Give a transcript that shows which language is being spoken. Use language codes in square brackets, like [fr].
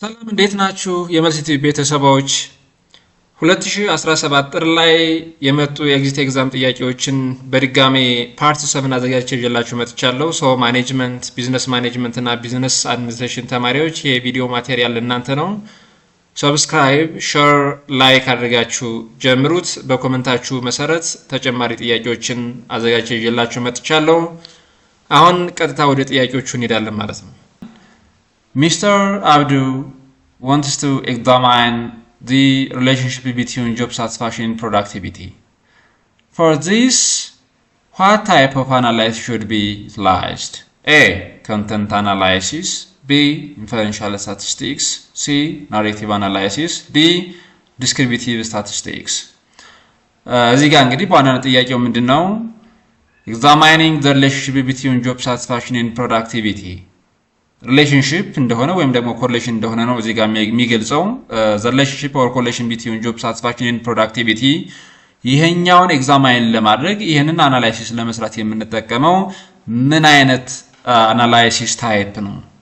[am] እንዴት ናችሁ የመልሲቲ ቤተሰቦች 2017 ጥር ላይ የመጡ የኤግዚት ኤግዛም ጥያቄዎችን በድጋሜ ፓርት 7 አዘጋጅቼ ይዤላችሁ መጥቻለሁ። ሶ ማኔጅመንት፣ ቢዝነስ ማኔጅመንት እና ቢዝነስ አድሚኒስትሬሽን ተማሪዎች የቪዲዮ ማቴሪያል እናንተ ነው። ሰብስክራይብ፣ ሼር፣ ላይክ አድርጋችሁ ጀምሩት። በኮሜንታችሁ መሰረት ተጨማሪ ጥያቄዎችን አዘጋጅቼ ይዤላችሁ መጥቻለሁ። አሁን ቀጥታ ወደ ጥያቄዎቹ እንሄዳለን ማለት ነው። Mr. [en] Abdu wants to examine the relationship between job satisfaction and productivity. For this, what type of analysis should be utilized? A. Content analysis. B. Inferential statistics. C. Narrative analysis. D. Descriptive statistics. [am] እዚህ ጋር እንግዲህ በዋናነት ጥያቄው ምንድነው? [en] Examining the relationship between job satisfaction and productivity. [am] ሪሌሽንሺፕ እንደሆነ ወይም ደግሞ ኮሪሌሽን እንደሆነ ነው እዚህ ጋር የሚገልጸው። [en] the relationship or correlation between job satisfaction and productivity [am] ይሄኛውን ኤግዛማይን ለማድረግ ይሄንን አናላይሲስ ለመስራት የምንጠቀመው ምን አይነት አናላይሲስ ታይፕ ነው?